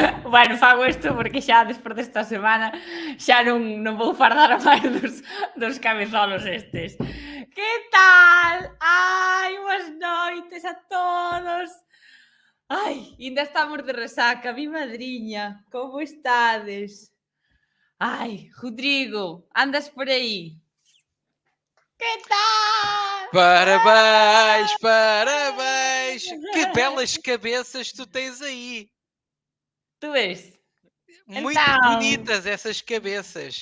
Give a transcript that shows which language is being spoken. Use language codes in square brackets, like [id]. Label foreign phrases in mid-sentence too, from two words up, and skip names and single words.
[gl] Bueno, fago isto porque xa despois desta semana xa non vou fardar máis dos cabezolos estes. Que tal? Ai, boas noites a todos. Ai, ainda estamos de resaca, mi madriña. Como estades? Ai, Rodrigo, andas por aí? Que tal? Parabéns, parabéns! [pt] Que belas cabeças tu tens aí! Tu ves? Muito Então, bonitas essas cabeças.